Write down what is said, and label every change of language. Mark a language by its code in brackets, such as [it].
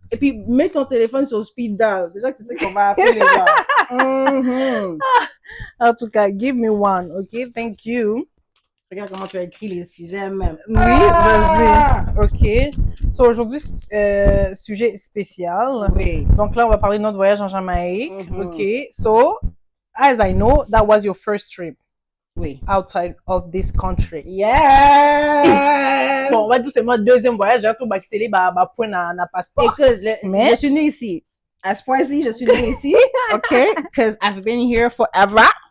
[fr] et puis mets ton téléphone sur speed dial. Déjà que tu sais qu'on va appeler les gens. Mhm. En tout cas, [en] give me one, OK? Thank you. [fr] Regarde comment tu as écrit les sujets même. Oui, vas-y. OK. So, aujourd'hui, sujet spécial. Oui. Donc là, on va parler de notre voyage en Jamaïque. Mhm. OK. [en] So, as I know, that was your first trip [fr] Oui. [en] outside of this country. Yes! [fr] Bon, on va dire que c'est mon deuxième voyage. J'ai tout accéléré, point na passeport. Écoute, Mais- je suis née ici. À ce point-ci, je suis née ici. OK? [en] Because I've been here forever.